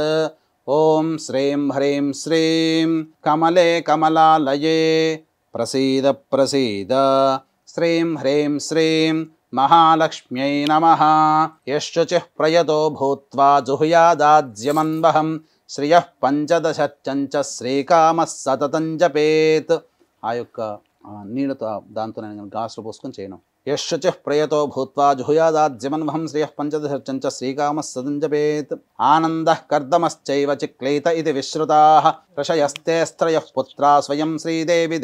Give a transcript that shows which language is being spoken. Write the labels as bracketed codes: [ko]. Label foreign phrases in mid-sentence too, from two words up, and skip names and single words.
[sa] ॐ श्रीं ह्रीं श्रीं कमले कमलालये प्रसीद प्रसीद श्रीं ह्रीं श्रीं महालक्ष्म्यै नमः। यश्चुचिः प्रयतो भूत्वा जुहुयादाज्यमन्वहं श्रियः पंचदशच्चंच శ్రీకామः సతతం జపేత్। [te] ఆ యొక్క నీళ్ళతో దాంతో నేను గ్లాసులో పోసుకొని చేయను. [sa] యశ్చుచిః ప్రయతో భూత్వా జుహుయాదాజ్యమన్వహం శ్రియః పంచదశచ్చంచ శ్రీకామः సతతం జపేత్। ఆనందః కర్దమశ్చైవ చిక్లీత ఇది విశ్రుతాః ఋషయస్తే స్త్రయః పుత్రా స్వయం శ్రీదేవి